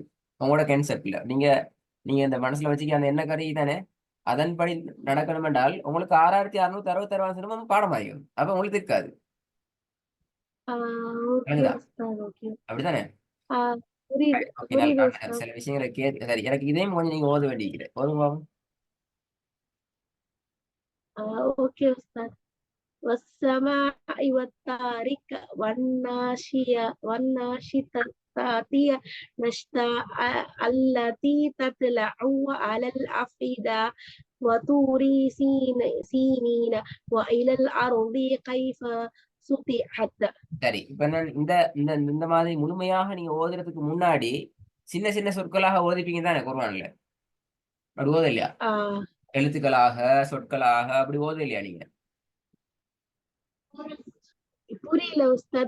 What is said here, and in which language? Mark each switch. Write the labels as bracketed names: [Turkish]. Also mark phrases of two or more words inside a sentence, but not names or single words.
[Tamil] உங்களோட கான்செப்ட்ல நீங்க நீங்க இந்த மனசுல வச்சுக்க அந்த எண்ண கறி தானே, அதன்படி நடக்கணும் என்றால் உங்களுக்கு 6666 வசனமும் பாடமாகும், அப்ப உங்களுக்கு திக்காது. ஓகே விளங்குதா? உஸ்தாத். ஓகே. அப்படித்தானே? புரியுது ஓகே, நல்ல புரியுது நல்ல உஸ்தாத். சில விஷயங்களை சரி, எனக்கு இதையும் கொஞ்சம் நீங்க ஓத வேண்டியிருக்கிறேன், ஓதுங்க பாப்போம். ஓகே உஸ்தாத். [Arabic] والسماء والطارق والناشطة نشطا التي تطلع على الأفئدة وطور سينين وإلى الأرض كيف سطحت. [Tamil] சரி, இப்ப நான் இந்த இந்த இந்த மாதிரி முழுமையாக நீங்க ஓதுறதுக்கு முன்னாடி சின்ன சின்ன சொற்களாக ஓதிப்பீங்க தானே குர்ஆன்ல? அப்படி ஓத இல்லையா? ஆஹ் எழுத்துக்களாக, சொற்களாக அப்படி ஓத இல்லையா நீங்க? புரியல உஸ்தாத்.